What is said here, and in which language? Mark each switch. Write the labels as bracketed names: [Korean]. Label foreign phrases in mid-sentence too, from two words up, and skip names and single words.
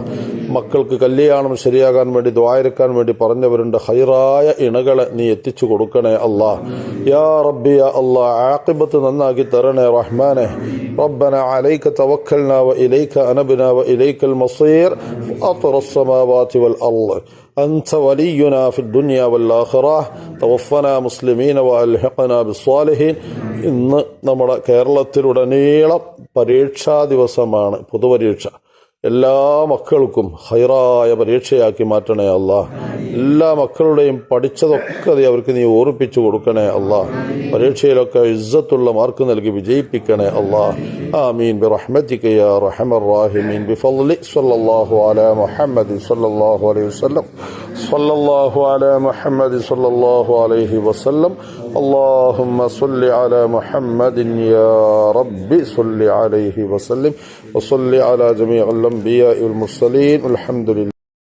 [Malayalam] മക്കൾക്ക് കല്യാണം ശരിയാകാൻ വേണ്ടി ദുആയിരക്കാൻ വേണ്ടി പറഞ്ഞവരുണ്ട്. ഖൈറായ ഇണകളെ നീ എത്തിച്ചു കൊടുക്കണേ അല്ലാഹ്. [Arabic] يا ربي يا الله, [Malayalam] ആഖിബത്ത് നന്നാക്കി തരണേ റഹ്മാനെ. [Arabic] ربنا عليك توكلنا وإليك أنبنا وإليك المصير فاطر السماوات والأرض أنت ولينا في الدنيا والآخرة توفنا مسلمين وألحقنا بالصالحين. [Malayalam] ഇന്ന് നമ്മുടെ കേരളത്തിലുടനീളം പരീക്ഷാ ദിവസമാണ്, പൊതുപരീക്ഷ. എല്ലാ മക്കൾക്കും ഹൈറായ പരീക്ഷയാക്കി മാറ്റണേ അല്ലാഹ്. എല്ലാ മക്കളുടെയും പഠിച്ചതൊക്കെ അവർക്ക് നീ ഓർപ്പിച്ചു കൊടുക്കണേ അല്ലാഹ്. പരീക്ഷയിലൊക്കെ ഇസ്സത്തുള്ള മാർക്ക് നൽകി വിജയിപ്പിക്കണേ അല്ലാഹ്. [Arabic] آمين برحمتك يا أرحم الراحمين. بفضل صلى الله على محمد صلى الله عليه وسلم. صلى الله على محمد صلى الله عليه وسلم. اللهم صل على محمد يا رب صل عليه وسلم وصل على جميع الأنبياء والمرسلين. الحمد لله.